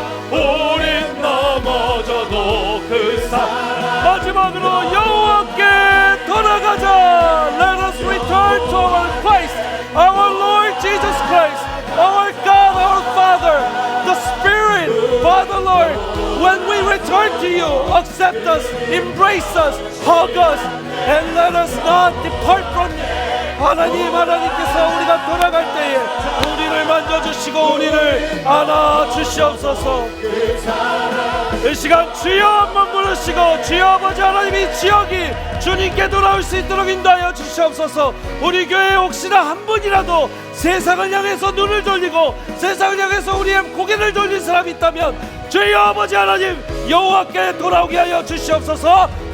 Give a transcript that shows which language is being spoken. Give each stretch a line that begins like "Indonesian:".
Korean: 우린 넘어져도 그 마지막으로 여호와께 돌아가자.
English: Let us return to our Christ, our Lord Jesus Christ, our God, our Father, the Spirit, Father Lord. When we return to you, accept us, embrace us, hug us, and let us not depart from you.
Korean: 하나님께서 우리가 돌아갈 때에 우리를 만져주시고 우리를 안아주시옵소서. 이 시간 주여 한번 부르시고, 주여 아버지 하나님, 이 지역이 주님께 돌아올 수 있도록 인도하여 주시옵소서. 우리 교회에 혹시나 한 분이라도 세상을 향해서 눈을 돌리고 세상을 향해서 우리의 고개를 돌린 사람이 있다면 주여 아버지 하나님, 여호와께 돌아오게 하여 주시옵소서.